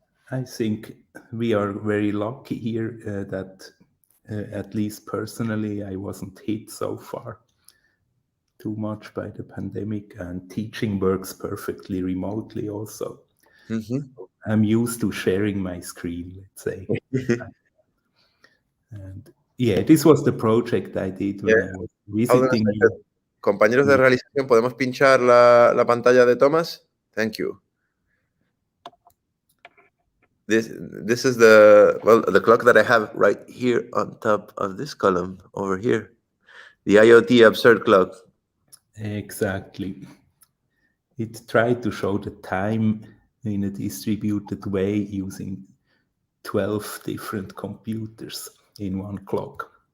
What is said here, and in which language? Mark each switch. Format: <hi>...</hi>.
<en>I think we are very lucky here that at least personally, I wasn't hit so far too much by the pandemic, and teaching works perfectly remotely also. I'm used to sharing my screen, let's say. And yeah, this was the project I did when I was visiting you.</en> <es>Compañeros de realización, ¿podemos pinchar la pantalla de Thomas?</es> <en>Thank you. This is the clock that I have right here on top of this column over here. The IoT Absurd clock. Exactly. It tried to show the time in a distributed way using 12 different computers in one clock.</en>